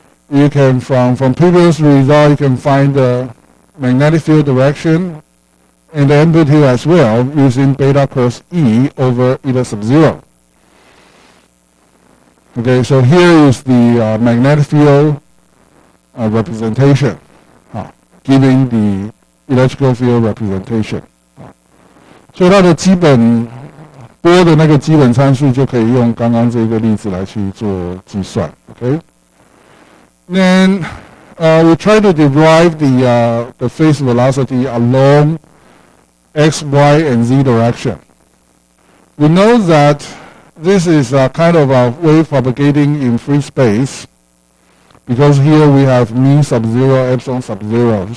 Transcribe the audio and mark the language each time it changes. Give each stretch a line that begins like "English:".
English: You can, from previous result, you can find the magnetic field direction and the amplitude as well using beta cross E over eta sub 0. Okay, so here is the magnetic field representation, giving the electrical field representation.
Chinese: 所以它的基本波的那个基本参数就可以用刚刚这个例子来去做计算。
English: Okay. Then we try to derive the phase velocity along x, y, and z direction. We know that this is a kind of a wave propagating in free space, because here we have mu sub 0, epsilon sub 0.